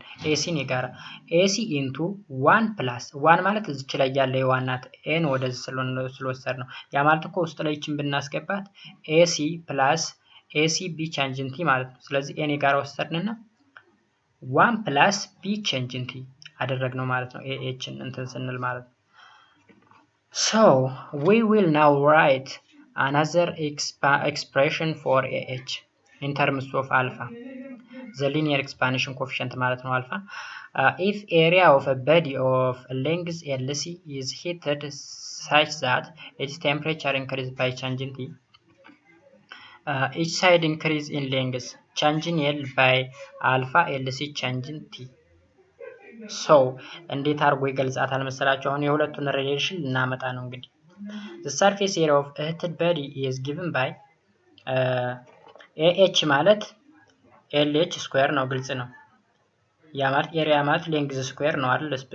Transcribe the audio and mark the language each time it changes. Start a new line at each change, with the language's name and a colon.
Amharic: ACን የጋራ AC ኢንቱ 1 ፕላስ 1 ማለት እዚች ላይ ያለ የዋናት ኤን ወደዚህ ስለወሰድ ነው። ያ ማለት እኮ ውስጥ ላይ ይችን ብናስገባት AC ፕላስ AC B ቻንጅን T ማለት ነው። ስለዚህ ኤን የጋራ ወሰድንና 1 ፕላስ B ቻንጅን T አደረግነው ማለት ነው። AHን እንትን ስንል ማለት ነው።
English: So we will now write another expression for AH in terms of alpha, the linear expansion coefficient
Amharic: ማለት ነው
English: alpha. If area of a body of length LC is heated such that its temperature increases by changing T, each side increase in length, changing L by alpha LC changing T.
Amharic: So እንዴት አድርጎ ይገልጻታል መሰላችሁ? አሁን የሁለቱን ሪሌሽን ልናመጣ ነው እንግዲህ
English: the surface area of a heated body is given by
Amharic: AH ማለት LH ስኩዌር ነው፣ ግልጽ ነው። ያ ማለት ኤሪያ ማለት ሌንግዝ ስኩዌር ነው አይደል?